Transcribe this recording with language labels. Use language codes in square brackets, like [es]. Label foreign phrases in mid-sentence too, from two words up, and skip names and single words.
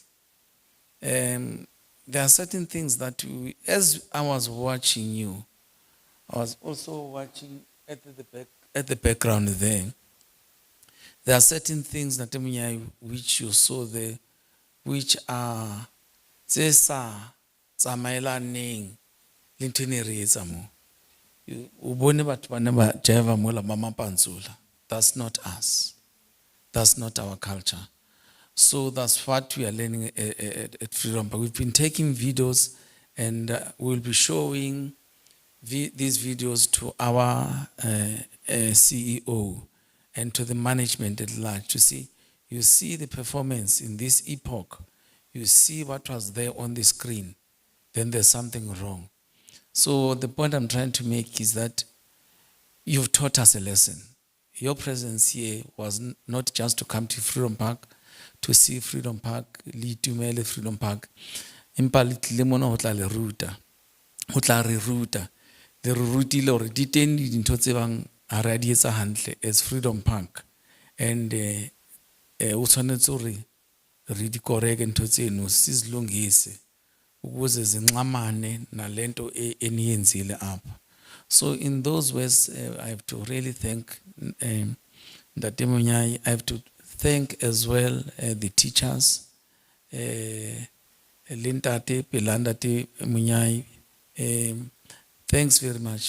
[en] There are certain things that as I was watching you, I was also watching at the background there. There are certain things that which you saw there, which are [st] tsamailaneng le ntho e ne re etsa mo. O bone batho ba ne ba jiva mola ba mapantsula. [en] That's not us. That's not our culture. So that's what we are learning at Freedom Park. We've been taking videos and we'll be showing these videos to our CEO and to the management at large to see. You see the performance in this epoch. You see what was there on the screen. Then there's something wrong. So the point I'm trying to make is that you've taught us a lesson. Your presence here was not just to come to Freedom Park, to see Freedom Park, litumele Freedom Park. [st] Empa le tlile mona ho tla le ruta. Ho tla re ruta. Le re rutile hore di teng dintho tse bang ha re a di etsa hantle as Freedom Park. And o tshwanetse hore re di correct ntho tseno [zu] sizilungise ukuze zinxamane nalento eniyenzile apha. [en] So in those ways, I have to really thank Ntate Munyai. I have to thank as well the teachers, Lintate Pelandate Munyai. Thanks very much.